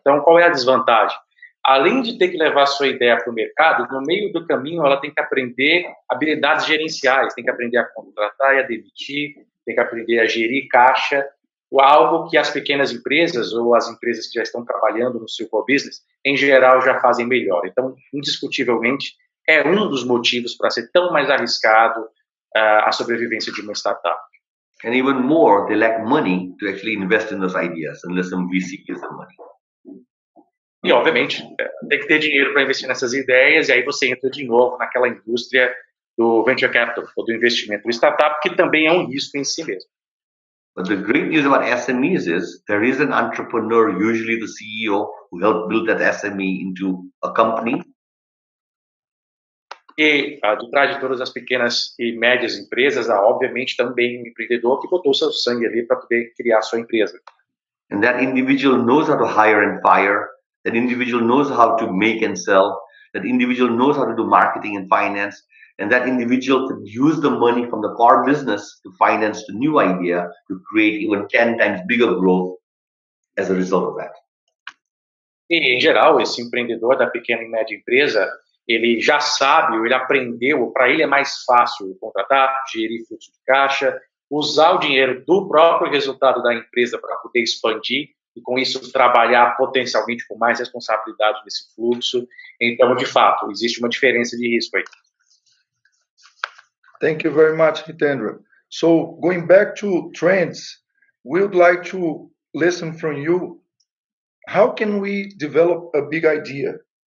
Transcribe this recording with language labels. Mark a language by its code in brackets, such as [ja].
[pt] Então, qual é a desvantagem? Além de ter que levar sua ideia para o mercado, no meio do caminho ela tem que aprender habilidades gerenciais, tem que aprender a contratar e a demitir, tem que aprender a gerir caixa, algo que as pequenas empresas ou as empresas que já estão trabalhando no seu core business, em geral, já fazem melhor. Então, indiscutivelmente, é um dos motivos para ser tão mais arriscado a sobrevivência de uma startup. [en] And even more, they lack money to actually invest in those ideas unless some VC gives them money. [pt] E, obviamente, tem que ter dinheiro para investir nessas ideias, e aí você entra de novo naquela indústria do venture capital, ou do investimento do startup, que também é um risco em si mesmo. [en] But the great news about SMEs is there is an entrepreneur, usually the CEO, who helped build that SME into a company. [pt] E de trás de todas as pequenas e médias empresas, há obviamente também um empreendedor que botou seu sangue ali para poder criar sua empresa. [en] And that individual knows how to hire and fire. That individual knows how to make and sell. That individual knows how to do marketing and finance. And that individual could use the money from the core business to finance the new idea to create even 10 times bigger growth as a result of that. [pt] E, em geral, esse empreendedor da pequena e média empresa, ele já sabe, ou ele aprendeu, para ele é mais fácil contratar, gerir fluxo de caixa, usar o dinheiro do próprio resultado da empresa para poder expandir e, com isso, trabalhar potencialmente com mais responsabilidade nesse fluxo. Então, de fato, existe uma diferença de risco aí. [en] Thank you very much, Hitendra. So, going back to trends, we would like to listen from you. How can we develop a big idea?